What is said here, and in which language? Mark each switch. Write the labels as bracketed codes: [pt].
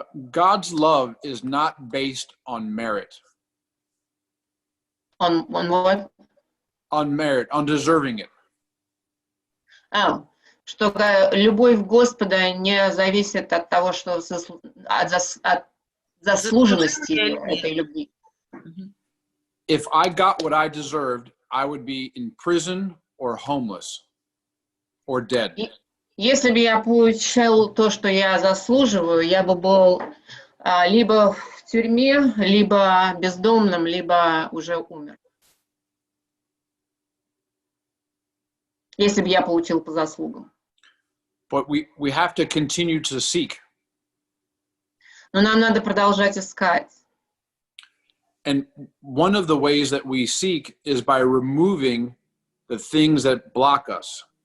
[en] God's love is not based on merit. On what? On merit, on deserving it. [ru] Что любовь Господа не зависит от того, что от заслуженности этой любви. [en] If I got what I deserved, I would be in prison or homeless or dead. [ru] Если бы я получал то, что я заслуживаю, я бы был либо в тюрьме, либо бездомным, либо уже умер. Если бы я получил по заслугам. [en] But we have to continue to seek. [ru] Но нам надо продолжать искать. [en] And one of the ways that we seek is by removing the things that block us.